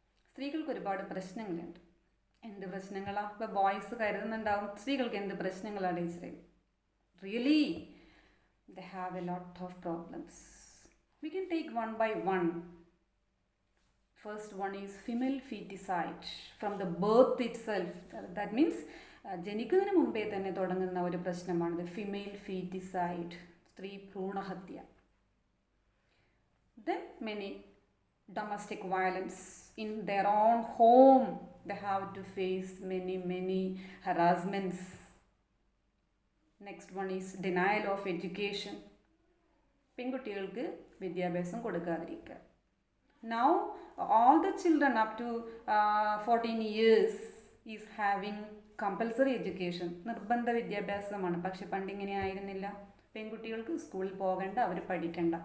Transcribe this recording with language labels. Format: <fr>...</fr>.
<ml>സ്ത്രീകൾക്ക് ഒരുപാട് പ്രശ്നങ്ങളുണ്ട്. എന്ത് പ്രശ്നങ്ങളാണ്? ഇപ്പോൾ ബോയ്സ് കരുതുന്നുണ്ടാവും സ്ത്രീകൾക്ക് എന്ത് പ്രശ്നങ്ങളാണ് ടീച്ചറെ.</ml> <en>Really they have a lot of problems. We can take one by one. First one is female feticide from the birth itself. That means</en> <ml>ജനിക്കുന്നതിന് മുമ്പേ തന്നെ തുടങ്ങുന്ന ഒരു പ്രശ്നമാണിത്. ഫിമെയിൽ ഫീറ്റിസൈഡ്, സ്ത്രീ ഭ്രൂണഹത്യ.</ml> <en>Then many domestic violence in their own home. They have to face many harassments. Next one is denial of education.</en> <ml>പെൺകുട്ടികൾക്ക് വിദ്യാഭ്യാസം കൊടുക്കാതിരിക്കുക.</ml> <en>Now all the children up to 14 years is having compulsory education.</en> <ml>നിർബന്ധ വിദ്യാഭ്യാസമാണ്. പക്ഷെ പണ്ടിങ്ങനെ ആയിരുന്നില്ല. പെൺകുട്ടികൾക്ക് സ്കൂളിൽ പോകണ്ട, അവർ പഠിക്കണ്ട.</ml>